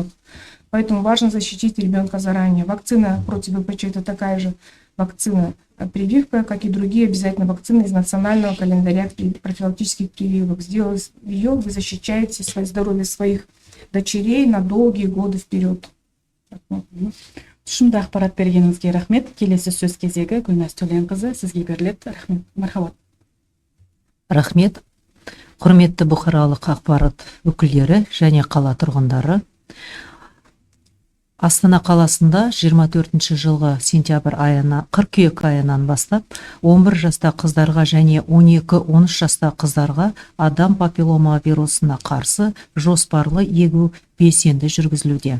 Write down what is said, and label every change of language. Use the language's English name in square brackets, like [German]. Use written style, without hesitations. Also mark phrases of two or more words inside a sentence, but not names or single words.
[Russian] Поэтому важно защитить ребенка заранее. Вакцина против ВПЧ – это такая же вакцина-прививка, как и другие обязательно вакцины из национального календаря профилактических прививок. Сделав ее, вы защищаете здоровье своих дочерей на долгие годы вперед. [Kazakh] Тұшымды ақпарат бергеніңізге рахмет. Келесі сөз кезегі Гүлназ Төленқызы, сізге беріледі. Рахмет. Мархабат. Рахмет. Құрметті бұқаралық ақпарат өкілдері және қала тұрғындары. Астана қаласында 24 жылғы қыркүйек айынан бастап 11 жаста қыздарға және 12-13 жаста қыздарға адам папиллома вирусына қарсы жоспарлы егу белсенді жүргізілуде.